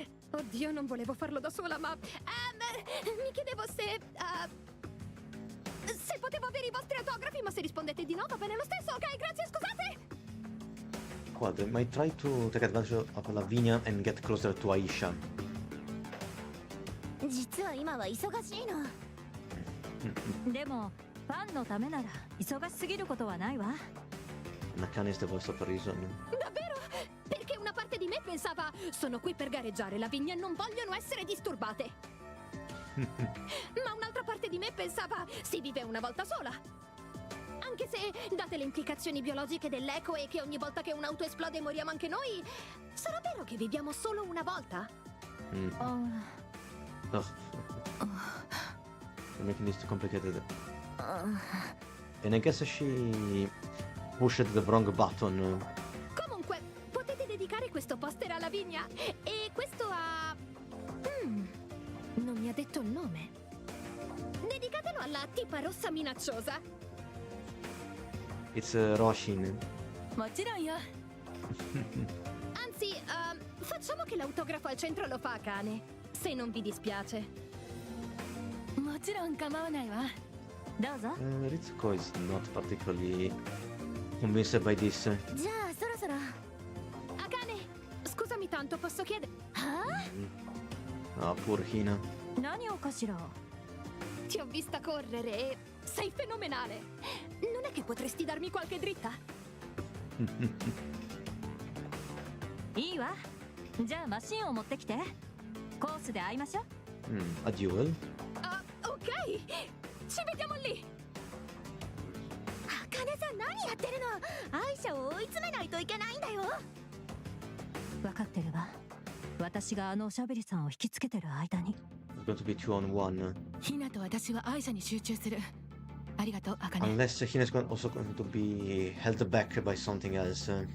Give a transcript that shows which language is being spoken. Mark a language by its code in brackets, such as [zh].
[it] Oddio, non volevo farlo da sola, ma... mi chiedevo se... se potevo avere i vostri autografi, ma se rispondete di no va bene lo stesso, ok? Grazie, scusate! [en] What? I might try to take advantage of Lavinia and get closer to Aisha. [ja] 実は今は忙しいの。でも、ファンのためなら忙しすぎることはないわ。 [en] Nakane is the voice of reason. [it] Davvero? Perché una parte di me pensava sono qui per gareggiare Lavinia e non vogliono essere disturbate. Ma un'altra parte di me pensava si vive una volta sola. Anche se, date le implicazioni biologiche dell'eco e che ogni volta che un'auto esplode moriamo anche noi, sarà vero che viviamo solo una volta? [en] You're making this too complicated. And I guess she pushed the wrong button. [it] Comunque, potete dedicare questo poster a Lavinia e questo a... non mi ha detto il nome. Dedicatelo alla tipa rossa minacciosa. [en] It's Roshin. [ja] もちろんよ。 [it] Anzi, facciamo che l'autografo al centro lo fa Akane, se non vi dispiace. [ja] もちろん構わないわ。どうぞ。 [en] Ritsuko is not particularly convinced by this. [ja] じゃあそろそろ。 [it] あかね、scusami tanto posso chiedere? [en] Ah, poor Hina. [ja] 何をかしら。 [it] Ti ho vista correre e sei fenomenale. Non è che potresti darmi qualche dritta? [ja] いいわ。じゃあマシンを持ってきて。コースで会いましょう。 [en] A duel? [it] Ah, ok. Ci vediamo lì. [ja] あかねさん何やってるの？アイシャを追い詰めないといけないんだよ。分かってるわ。私があのおしゃべりさんを引きつけてる間に。 [en] It's going to be 2-on-1. [ja] ヒナと私はアイシャに集中する。ありがとう、アカネ。 [en] Unless Hina's also going to be held back by something else.